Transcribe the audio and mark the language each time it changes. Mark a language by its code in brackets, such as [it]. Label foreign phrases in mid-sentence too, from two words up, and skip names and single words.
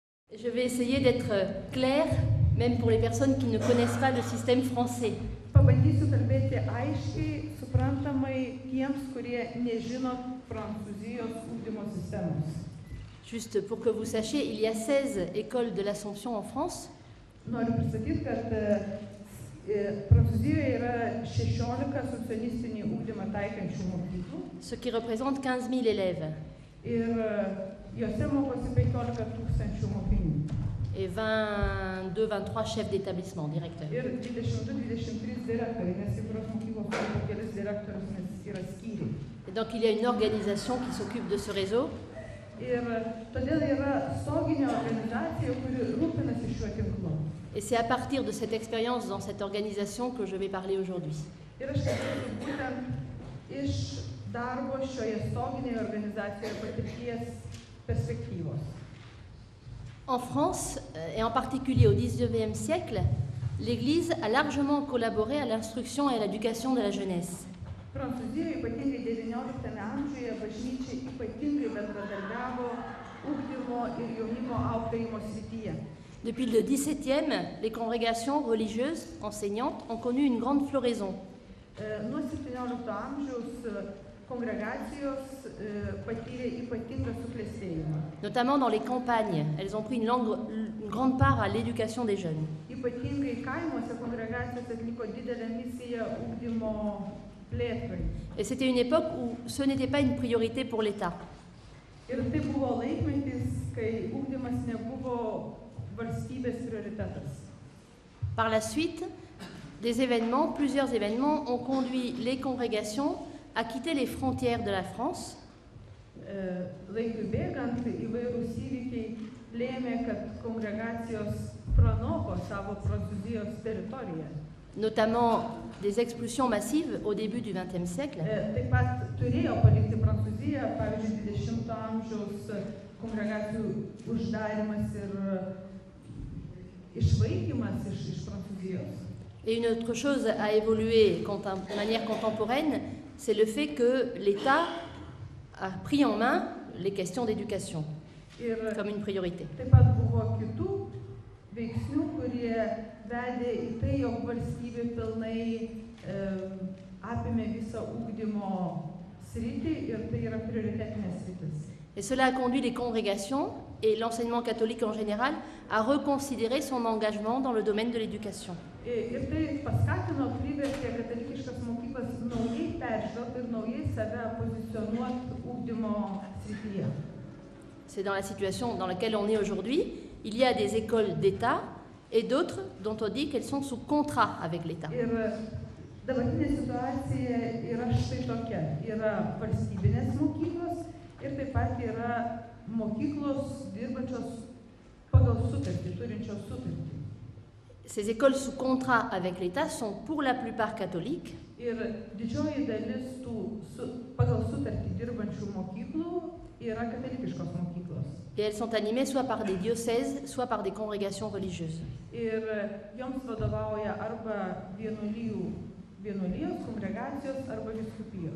[fr] Je vais essayer d'être claire, même pour les personnes qui ne connaissent pas le système français. [lt] Pabandysiu kalbėti aiškiai, suprantamai tiems, kurie nežino Prancūzijos ugdymo sistemos. [fr] Juste pour que vous sachiez, il y a 16 écoles de l'Assomption en France. [lt] Noriu pristatyti, kad Prancūzijoje yra 16 socialistinį ugdymą taikančių mokyklų. [fr] Ce qui représente 15 000 élèves. [lt] Ir jose mokosi 15 000 mokinių. [fr] Et 22-23 chefs d'établissement, directeurs. [lt] Ir 22-23 direktoriai, nes į kurios mokyklos turi kelis direktorius, nes yra skyriai. [fr] Et donc il y a une organisation qui s'occupe de ce réseau. [lt] Ir todėl yra stoginė organizacija, kuri rūpinasi šiuo tinklu. [fr] Et c'est à partir de cette expérience dans cette organisation que je vais parler aujourd'hui. [lt] Ir aš kalbėsiu būtent iš darbo šioje stoginėje organizacijoje patirties perspektyvos. [fr] En France, et en particulier au XIXe siècle, l'Église a largement collaboré à l'instruction et à l'éducation de la jeunesse. [lt] Prancūzijoje, ypatingai XIX amžiuje, bažnyčia ypatingai bendradarbiavo ugdymo ir jaunimo auklėjimo srityje. [fr] Depuis le XVIIe, les congrégations religieuses enseignantes ont connu une grande floraison. [lt] Nuo XVII amžiaus kongregacijos patyrė ypatingą suklestėjimą. [fr] Notamment dans les campagnes, elles ont pris une grande part à l'éducation des jeunes. [lt] Ypatingai kaimuose kongregacijos atliko didelę misiją ugdymo plėtrai. [fr] Et c'était une époque où ce n'était pas une priorité pour l'État. [lt] Ir tai buvo laikmetis, kai ugdymas nebuvo valstybės prioritetas. [fr] Par la suite, plusieurs événements ont conduit les congrégations à quitter les frontières de la France. [lt] Laikui bėgant, įvairūs įvykiai lėmė, kad kongregacijos pranoko savo Prancūzijos teritoriją. [fr] Notamment des expulsions massives au début du XXe siècle. [lt] Taip pat turėjo palikti Prancūziją, pavyzdžiui, 20 amžiaus kongregacijų uždarimas ir išvaikymas iš Prancūzijos. [fr] Et une autre chose a évolué de manière contemporaine, c'est le fait que l'État a pris en main les questions d'éducation comme une priorité. [lt] Taip pat buvo kitų veiksnių, kurie vedė į tai, jog valstybė pilnai apėmė visą ugdymo sritį ir tai yra prioritetinė sritis. [fr] Et cela a conduit les congrégations et l'enseignement catholique en général à reconsidérer son engagement dans le domaine de l'éducation. [lt] Ir tai paskatino, privertė katalikiškas mokyklas naujai peržvelgti ir naujai save pozicionuoti ugdymo srityje. [fr] C'est dans la situation dans laquelle on est aujourd'hui. Il y a des écoles d'État et d'autres dont on dit qu'elles sont sous contrat avec l'État. [lt] Ir dabartinė situacija yra štai tokia. Yra valstybinės mokyklos ir taip pat yra mokyklos dirbančios pagal sutartį, turinčios sutartį. [fr] Ces écoles sous contrat avec l'État sont pour la plupart catholiques. [lt] Ir didžioji dalis tų pagal sutartį dirbančių mokyklų yra katalikiškos mokyklos. [fr] Et elles sont animées soit par des diocèses, soit par des congrégations religieuses. [lt] Ir joms vadovauja arba vienuolijos, kongregacijos arba vyskupijos.